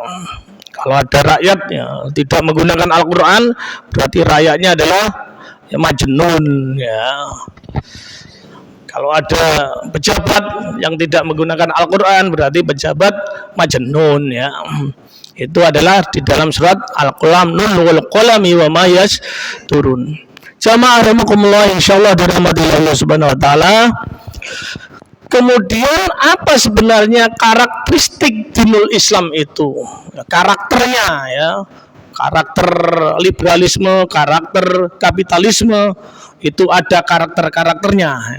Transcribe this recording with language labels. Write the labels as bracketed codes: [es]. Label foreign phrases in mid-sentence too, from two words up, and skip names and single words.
[id] Kalau ada rakyat ya tidak menggunakan Al-Qur'an, berarti rakyatnya adalah ya majnun, ya. Kalau ada pejabat yang tidak menggunakan Al-Qur'an, berarti pejabat majnun, ya. Itu adalah di dalam surat Al-Qalam, [ar] ن والقلم وما يسطرون. [id] Jamaah rahimakumullah, insyaallah dirahmati Allah [ar] سبحانه وتعالى. [id] Kemudian apa sebenarnya karakteristik dinul Islam itu? Karakternya, ya. Karakter liberalisme, karakter kapitalisme, itu ada karakternya.